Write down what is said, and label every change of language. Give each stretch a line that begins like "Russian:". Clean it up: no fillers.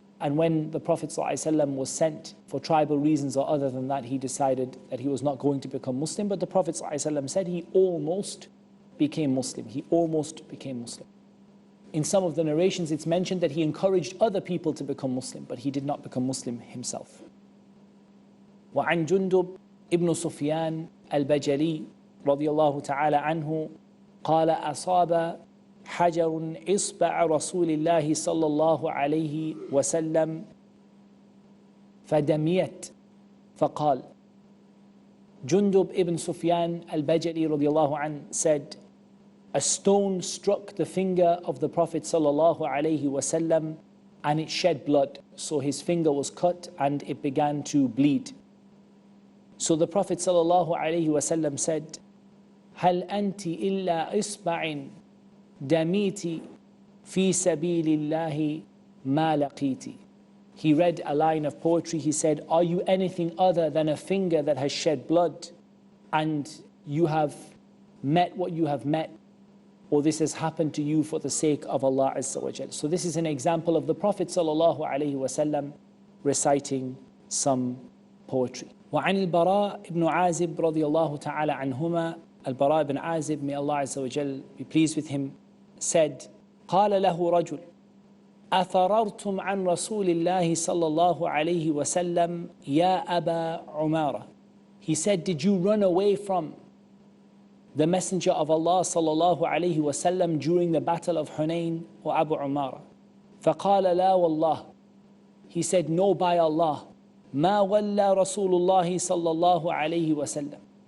English: And when the Prophet ﷺ was sent for tribal reasons or other than that, he decided that he was not going to become Muslim. But the Prophet ﷺ said he almost became Muslim. He almost became Muslim. In some of the narrations, it's mentioned that he encouraged other people to become Muslim, but he did not become Muslim himself.
Arabic: وعن جندب ابن سفيان البجلي رضي الله تعالى عنه قال أصاب حجر إصبع رسول الله صلى الله عليه وسلم فدميت فقال.
English: Jundub ibn Sufyan al-Bajali radiallahu anh said, a stone struck the finger of the Prophet sallallahu alaihi wasallam and it shed blood. So his finger was cut and it began to bleed. So the Prophet sallallahu alaihi wasallam said,
Arabic: هل أنت إلا إصبع دميتي في سبيل الله ما لقيتي.
English: He read a line of poetry. He said, are you anything other than a finger that has shed blood and you have met what you have met, or this has happened to you for the sake of Allah Azza wa Jal. So this is an example of the Prophet sallallahu alaihi wasallam reciting some poetry.
Arabic: وعن البراء بن عازب رضي الله تعالى عنهما,
English: Al-Bara ibn Azib, may Allah Azza wa Jal be pleased with him, said,
Arabic: قال له رجل أفررتم عن رسول الله صلى الله عليه وسلم يا أبا عمارة.
English: He said, did you run away from the Messenger of Allah صلى الله عليه وسلم during the battle of Hunayn, or Abu Umara?
Arabic: فقال لا والله.
English: He said, no, by Allah.
Arabic: ما ولى رسول الله صلى الله عليه وسلم.